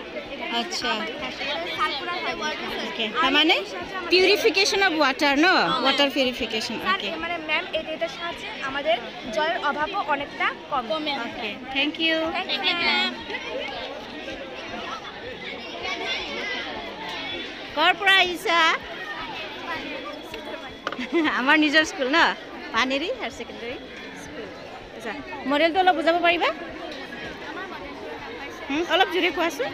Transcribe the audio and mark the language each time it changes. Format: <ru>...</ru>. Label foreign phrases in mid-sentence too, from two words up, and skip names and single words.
<bn>আচ্ছা সার্কুলার হয়</bn> <en>ওকে</en> <bn>তার মানে</bn> <en>purification of water no water purification ok</en> <bn>মানে ম্যাম এটার সাহায্যে আমাদের জলের অভাবও অনেকটা কমে</bn> <en>ok thank you</en> <as>কৰ পৰা আহিছা আমাৰ নিজৰ স্কুল ন পানেৰী হায়াৰ ছেকেণ্ডাৰী স্কুল আচ্ছা মডেলটো অলপ বুজাব পাৰিবা অলপ জোৰে কোৱাচোন</as>